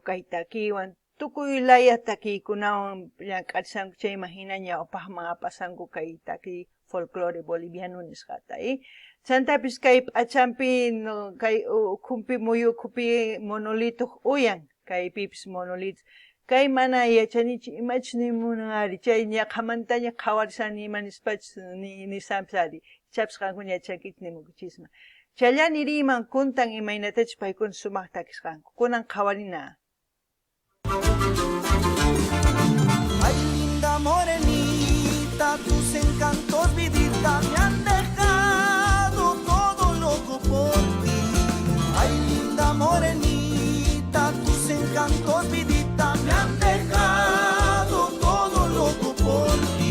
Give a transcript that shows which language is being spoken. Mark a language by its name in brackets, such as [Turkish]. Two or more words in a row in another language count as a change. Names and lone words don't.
[Quechua] kay takiwan, tukuy laya takiykunawan llank'arisanku, chay imagina ñawpaqman apasanku kay taki [Spanish] folclore boliviano [Quechua] nisqata, chantapis kay p'achanpi kay ukhunpi muyukhupi monolito uyan, kaypipis monolitos, kay mana yachanichu imachus nimunari, chay ñaqamantaña qhawarisani ima nispachus nisampis ari, ichapis qankuna yachankichis nimukuchisman. Chaylla niriyman kuntan imaynatachus paykuna sumaq takisqanku, kunan qhawarina. [Spanish] Ay, linda morenita, tus encantos, vidita, me han dejado todo loco por ti. Ay, linda morenita, tus encantos, vidita, me han dejado todo loco por ti.